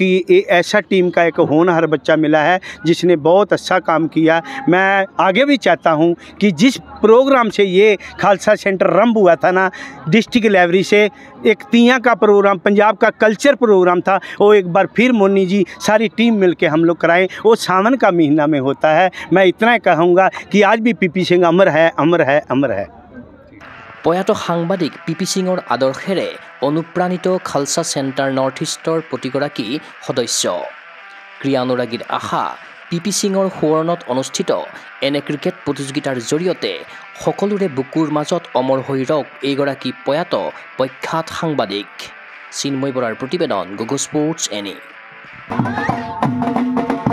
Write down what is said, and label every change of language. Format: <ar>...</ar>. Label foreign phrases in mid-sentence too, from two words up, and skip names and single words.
<hi>ये ऐसा टीम का एक होनहार बच्चा मिला है जिसने बहुत अच्छा काम किया मैं आगे भी चाहता हूँ कि जिस प्रोग्राम से ये खालसा सेंटर आरंभ हुआ था ना</hi> <en>district level</en> <hi>से एक तियाँ का प्रोग्राम पंजाब का कल्चर प्रोग्राम था वो एक बार फिर मोनी जी सारी टीम मिल के हम लोग कराएं वो सावन का महीना में होता है मैं इतना ही कहूँगा कि आज भी पीपी सिंह अमर है अमर है अमर है</hi> <as>প্ৰয়াত সাংবাদিক পিপি সিঙৰ আদৰ্শেৰে অনুপ্ৰাণিত খালছা চেণ্টাৰ নৰ্থ ইষ্টৰ প্ৰতিগৰাকী সদস্য ক্ৰীড়া অনুৰাগীৰ আশা পিপি সিঙৰ সোঁৱৰণত অনুষ্ঠিত এনে ক্ৰিকেট প্ৰতিযোগিতাৰ জৰিয়তে সকলোৰে বুকুৰ মাজত অমৰ হৈ ৰওক এইগৰাকী প্ৰয়াত প্ৰখ্যাত সাংবাদিক চিন্ময় বৰাৰ প্ৰতিবেদন গগো স্পৰ্টছ এনি</as>